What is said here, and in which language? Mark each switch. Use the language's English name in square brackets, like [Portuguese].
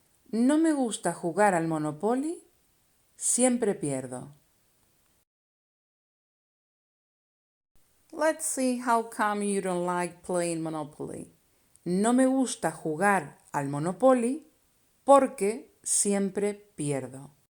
[Spanish] No me gusta jugar al Monopoly, siempre pierdo. [English] Let's see how come you don't like playing Monopoly. [Spanish] No me gusta jugar al Monopoly porque siempre pierdo.